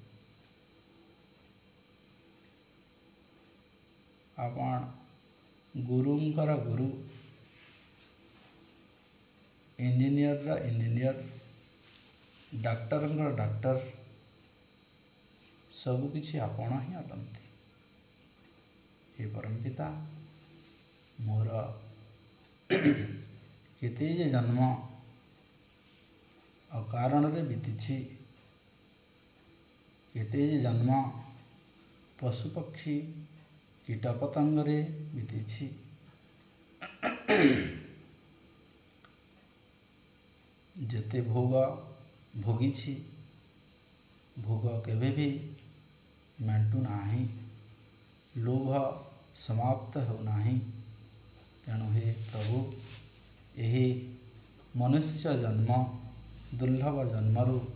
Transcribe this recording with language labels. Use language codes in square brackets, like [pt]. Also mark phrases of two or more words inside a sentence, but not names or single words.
[or] ଆପଣ ଗୁରୁଙ୍କର ଗୁରୁ ଇଞ୍ଜିନିୟର ଇଞ୍ଜିନିୟର ଡାକ୍ତର ଡାକ୍ତର ସବୁକିଛି ଆପଣ ହିଁ ଅଟନ୍ତି ହେ ପରମ ପିତା ମୋର କେତେ ଯେ ଜନ୍ମ ଅକାରଣ ରେ ବିତି କେତେ ଯେ ଜନ୍ମ ପଶୁ ପକ୍ଷୀ କୀଟ ପତଙ୍ଗ ରେ ବିତି ଯେତେ ଭୋଗ ଭୋଗି ଭୋଗ କେବେ ବି ମେଣ୍ଟୁ ନାହିଁ ଲୋଭ ସମାପ୍ତ ହୋ ନାହିଁ ତେଣୁ ହେ ପ୍ରଭୁ ଏହି ମନୁଷ୍ୟ ଜନ୍ମ ଦୁର୍ଲଭ ଜନ୍ମରୁ